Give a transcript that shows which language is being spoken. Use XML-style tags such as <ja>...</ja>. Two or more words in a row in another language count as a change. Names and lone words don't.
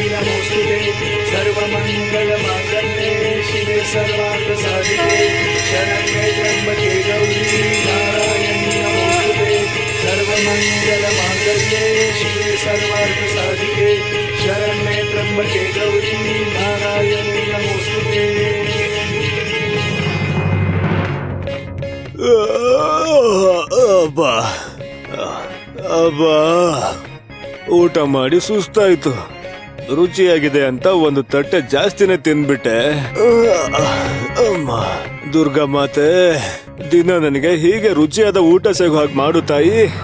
<sa>नमोस्तुते सर्वमंगल मांगल्ये शिवे सर्वार्थ साधिके शरण्ये त्र्यंबके गौरी नारायणी नमोस्तुते सर्वमंगल मांगल्ये शिवे सर्वार्थ साधिके शरण्ये त्र्यंबके गौरी नारायणी नमोस्तुते</sa> <kn>ಅಬ್ಬಾ ಅಬ್ಬಾ ಊಟ ಮಾಡಿ ಸುಸ್ತಾಯ್ತು. ರುಚಿಯಾಗಿದೆ ಅಂತ ಒಂದು ತಟ್ಟೆ ಜಾಸ್ತಿನೇ ತಿಂದ್ಬಿಟ್ಟೆ. ಅಮ್ಮ ದುರ್ಗಾ ಮಾತೆ, ದಿನ ನನಗೆ ಹೀಗೆ ರುಚಿಯಾದ ಊಟ ಸಿಗೋ ಹಾಗೆ ಮಾಡು ತಾಯಿ.</kn>